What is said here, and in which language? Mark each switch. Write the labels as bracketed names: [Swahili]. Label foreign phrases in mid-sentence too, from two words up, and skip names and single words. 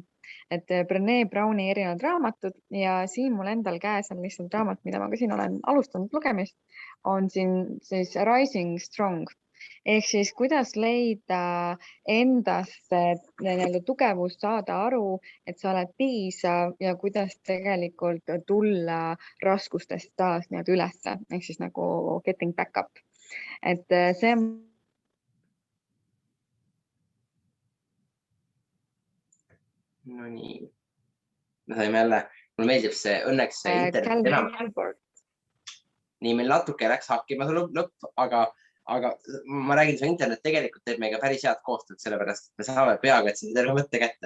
[Estonian] Et Brené Browni erinevad raamatud ja siin mul endal käes on lihtsalt raamat, mida ma ka siin olen alustanud lugemist, on siin siis Rising Strong. Ehk siis kuidas leida endasse tugevust, saada aru, et sa oled piisav ja kuidas tegelikult tulla raskustest taas ülesse. Ehk siis nagu [English] getting back up. [Estonian] Et see on no nii, me saime jälle, mulle meeldib see, õnneks see internet enam. Nii, meil natuke läks hakkima see lõpp, aga ma räägin, see internet tegelikult teeb meiega päris head koostööd, sellepärast, et me saame peaaegu, et see terve mõtte kätte.